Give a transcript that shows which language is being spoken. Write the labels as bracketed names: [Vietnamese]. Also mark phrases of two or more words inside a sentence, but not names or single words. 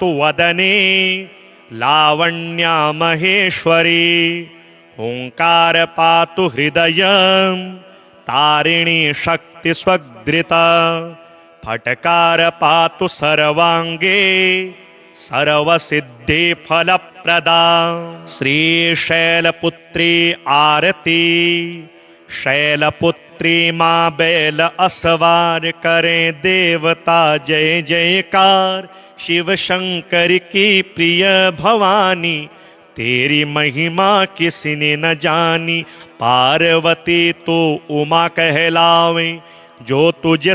[Sanskrit] वदने लावण्या महेश्वरी ओंकार पातु हृदयं तारिणी शक्ति स्वग्रिता फटकार पातु सर्वांगे सर्वसिद्धि फलप्रदा श्री शैलपुत्री आरती शैलपुत्री [Hindi] माँ बैल असवार करें देवता जय जयकार शिव शंकर की प्रिय भवानी तेरी महिमा किसी ने न जानी पार्वती तो उमा कहलावे जो तुझे